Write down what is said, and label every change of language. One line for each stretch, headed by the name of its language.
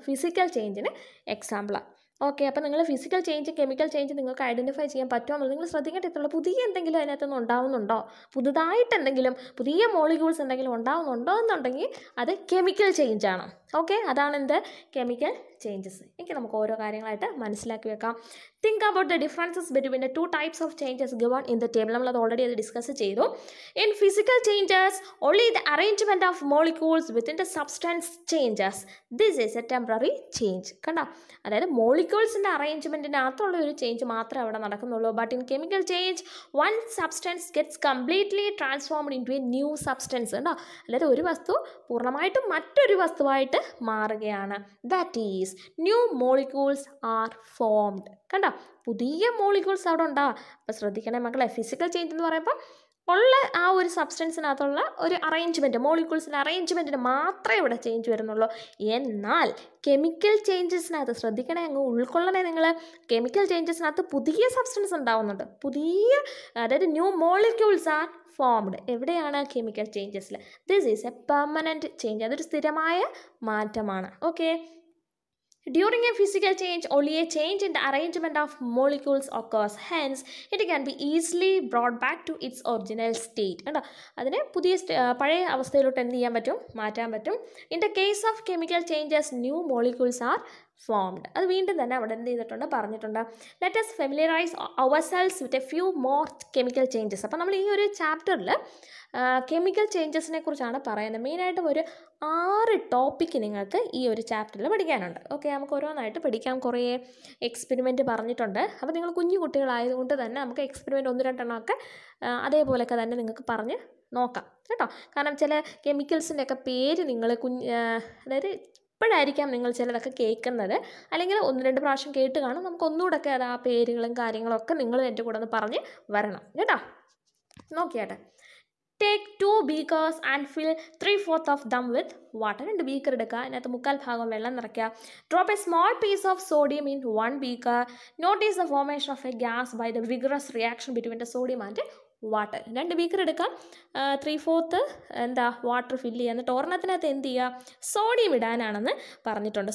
Malayalam: Physical ചേഞ്ചിന് എക്സാമ്പിളാണ്. Okay, അപ്പോൾ നിങ്ങൾ ഫിസിക്കൽ ചേഞ്ച് കെമിക്കൽ ചേഞ്ച് നിങ്ങൾക്ക് ഐഡൻറ്റിഫൈ ചെയ്യാൻ പറ്റുമെന്നുള്ളത് നിങ്ങൾ ശ്രദ്ധിക്കേണ്ടതുള്ള. പുതിയ എന്തെങ്കിലും അതിനകത്തുനിന്ന് ഉണ്ടാവുന്നുണ്ടോ? പുതുതായിട്ട് എന്തെങ്കിലും പുതിയ മോളിക്യൂൾസ് എന്തെങ്കിലും ഉണ്ടാവുന്നുണ്ടോ എന്നുണ്ടെങ്കിൽ അത് കെമിക്കൽ ചേഞ്ച് ആണ്. ഓക്കെ, അതാണ് എന്ത്? Chemical changes. എനിക്ക് നമുക്ക് ഓരോ കാര്യങ്ങളായിട്ട് മനസ്സിലാക്കി വെക്കാം.
English: Think about the differences between the 2 types of changes given in the table.
Malayalam: നമ്മളത് ഓൾറെഡി അത് ഡിസ്കസ് ചെയ്തു.
English: In physical changes only the arrangement of molecules within the substance changes. This is a temporary change.
Malayalam: കണ്ടോ? അതായത് മോളിക്യൂൾസിൻ്റെ അറേഞ്ച്മെൻറ്റിനകത്തുള്ള ഒരു change മാത്രമേ അവിടെ നടക്കുന്നുള്ളൂ.
English: But in chemical change one substance gets completely transformed into a new substance. കണ്ടോ?
Malayalam: അതായത് ഒരു വസ്തു പൂർണ്ണമായിട്ടും മറ്റൊരു വസ്തുവായിട്ട് മാറുകയാണ്.
English: That is new molecules are formed.
Malayalam: കണ്ടോ? പുതിയ മോളിക്യൂൾസ് അവിടെ ഉണ്ടാകും. അപ്പോൾ ശ്രദ്ധിക്കണേ മക്കളെ, ഫിസിക്കൽ ചേഞ്ച് എന്ന് പറയുമ്പോൾ ഉള്ള ആ ഒരു സബ്സ്റ്റൻസിനകത്തുള്ള ഒരു അറേഞ്ച്മെൻറ്റ്, മോളിക്യൂൾസിൻ്റെ അറേഞ്ച്മെൻറ്റിന് മാത്രമേ ഇവിടെ ചേഞ്ച് വരുന്നുള്ളൂ. എന്നാൽ കെമിക്കൽ ചേഞ്ചസിനകത്ത് ശ്രദ്ധിക്കണേ, അങ്ങ് ഉൾക്കൊള്ളണേ നിങ്ങൾ. കെമിക്കൽ ചേഞ്ചസിനകത്ത് പുതിയ സബ്സ്റ്റൻസ് ഉണ്ടാവുന്നുണ്ട്, പുതിയ അതായത്
English: New molecules are formed.
Malayalam: എവിടെയാണ്? Chemical ചേഞ്ചസിൽ.
English: this is a permanent change,
Malayalam: അതൊരു സ്ഥിരമായ മാറ്റമാണ്. Okay.
English: During a physical change, only a change in the arrangement of molecules occurs. Hence, it can be easily brought back to its original state.
Malayalam: കണ്ടോ, അതിനെ പുതിയ പഴയ അവസ്ഥയിലോട്ട് എന്ത് ചെയ്യാൻ പറ്റും? മാറ്റാൻ പറ്റും.
English: In the case of chemical changes, new molecules are formed.
Malayalam: അത് വീണ്ടും തന്നെ അവിടെ എന്ത് ചെയ്തിട്ടുണ്ട്? പറഞ്ഞിട്ടുണ്ട്.
English: Let us familiarize ourselves with a few more chemical changes.
Malayalam: അപ്പോൾ നമ്മൾ ഈ ഒരു ചാപ്റ്ററിൽ കെമിക്കൽ ചേഞ്ചസിനെ കുറിച്ചാണ് പറയുന്നത്. മെയിനായിട്ടും ഒരു 6 ടോപ്പിക്ക് നിങ്ങൾക്ക് ഈ ഒരു ചാപ്റ്ററിൽ പഠിക്കാനുണ്ട്. ഓക്കെ, നമുക്ക് ഓരോന്നായിട്ട് പഠിക്കാം. കുറേ എക്സ്പെരിമെൻറ്റ് പറഞ്ഞിട്ടുണ്ട്. അപ്പോൾ നിങ്ങൾ കുഞ്ഞു കുട്ടികളായതുകൊണ്ട് തന്നെ നമുക്ക് എക്സ്പെരിമെൻറ്റ് 1-2 എണ്ണമൊക്കെ അതേപോലെയൊക്കെ തന്നെ നിങ്ങൾക്ക് പറഞ്ഞ് നോക്കാം കേട്ടോ. കാരണം ചില കെമിക്കൽസിൻ്റെയൊക്കെ പേര് നിങ്ങൾ അതായത് ഇപ്പോഴായിരിക്കാം നിങ്ങൾ ചിലതൊക്കെ കേൾക്കുന്നത്, അല്ലെങ്കിൽ 1-2 പ്രാവശ്യം കേട്ട് കാണും. നമുക്ക് ഒന്നുകൂടെയൊക്കെ അത് ആ പേരുകളും കാര്യങ്ങളൊക്കെ നിങ്ങൾ എൻ്റെ കൂടെ ഒന്ന് പറഞ്ഞ് വരണം കേട്ടോ. നോക്കിയാട്ടെ.
English: Take 2 beakers and fill 3/4 of them with water.
Malayalam: 2 beaker എടുക്കുക, അതിനകത്ത് 1/4 ഭാഗം വെള്ളം നിറയ്ക്കുക.
English: Drop a small piece of sodium in 1 beaker. Notice the formation of a gas by the vigorous reaction between the sodium and water.
Malayalam: 2 beaker എടുക്കാം, 3/4 water fill ചെയ്യുക. എന്നിട്ട് ഒരെണ്ണത്തിനകത്ത് എന്ത് ചെയ്യുക? Sodium ഇടാനാണെന്ന് പറഞ്ഞിട്ടുണ്ട്.